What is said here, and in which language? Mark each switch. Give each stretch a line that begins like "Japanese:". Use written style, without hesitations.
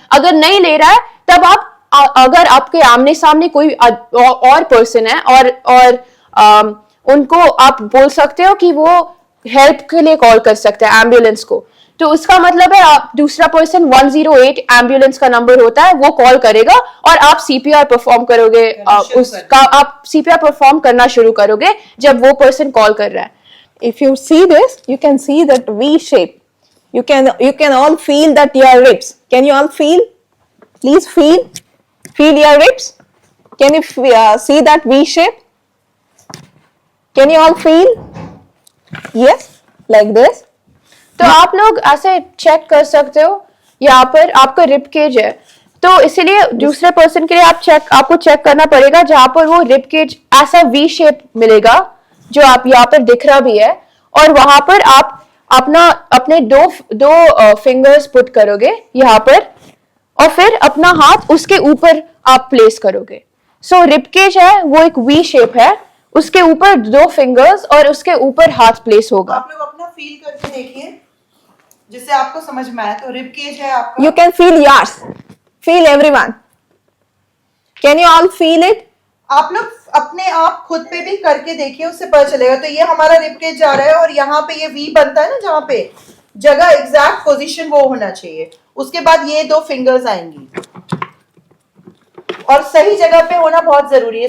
Hindi: अगर नहीं ले रहा है तब अगर आपके आमने सामने कोई और पर्सन है और उनको आप बोल सकते हो कि वो हेल्प के लिए कॉल कर सकते हैं एम्बुलेंस को. तो उसका मतलब है आप दूसरा पर्सन 108 एम्बुलेंस का नंबर होता है, वो कॉल करेगा और आप CPR परफॉर्म करोगे. आप CPR परफॉर्म करना शुरू करोगे जब वो पर्सन कॉल कर रहा है.
English: If you see this, you can see that V shape. You can all feel that your ribs. Can you all feel? Please feel your ribs. Can you see that V shape? Can you all feel? Yes, like this.
Hindi: तो आप लोग ऐसे check कर सकते हो. यहाँ पर आपका रिब केज है, तो इसीलिए दूसरे पर्सन के लिए आपको चेक करना पड़ेगा जहां पर वो रिब केज ऐसा V शेप मिलेगा जो आप यहाँ पर दिख रहा भी है. और वहां पर आप अपने दो फिंगर्स पुट करोगे यहाँ पर और फिर अपना हाथ उसके ऊपर आप प्लेस करोगे. सो रिब केज है वो एक V शेप है, उसके ऊपर 2 फिंगर्स और उसके ऊपर हाथ प्लेस होगा. आप लोग अपना फील करके देखिए जिससे आपको समझ में आए. तो रिब केज है आपका.
English: You can feel yours. Feel everyone. Can you all feel it?
Hindi: आप लोग अपने आप खुद पे भी करके देखिए, उससे पता चलेगा। तो ये हमारा रिब केज जा रहा है और यहाँ पे ये वी बनता है ना, जहाँ पे जगह एग्जैक्ट पोजीशन वो होना चाहिए। उसके बाद ये 2 फिंगर्स आएंगी और सही जगह पे होना बहुत जरूरी है।